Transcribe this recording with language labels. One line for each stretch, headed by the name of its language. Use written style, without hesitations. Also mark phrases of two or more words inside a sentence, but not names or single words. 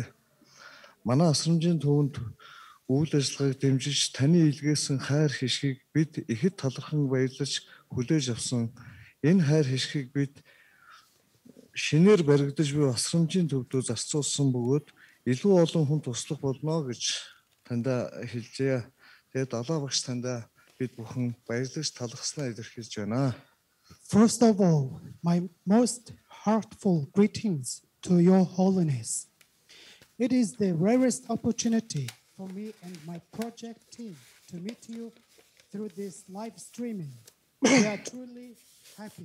Mongolian: Манай асрамжийн төвөнд үйл ажиллагааг дэмжиж таны илгээсэн хайр хишгийг бид ихэд талархан баярлаж хүлээж авсан. Энэ хайр хишгийг бид шинээр баригдаж буй асрамжийн төвдөө зарцуулсан бөгөөд илүү олон хүн туслах болно гэж тандаа хэлжээ. Тэгээд Далай багш тандаа бид бүхэн баярлаж талархснаа илэрхийлж байна.
English: First of all, my most heartful greetings to your Holiness. It is the rarest opportunity for me and my project team to meet you through this live streaming. We are truly happy.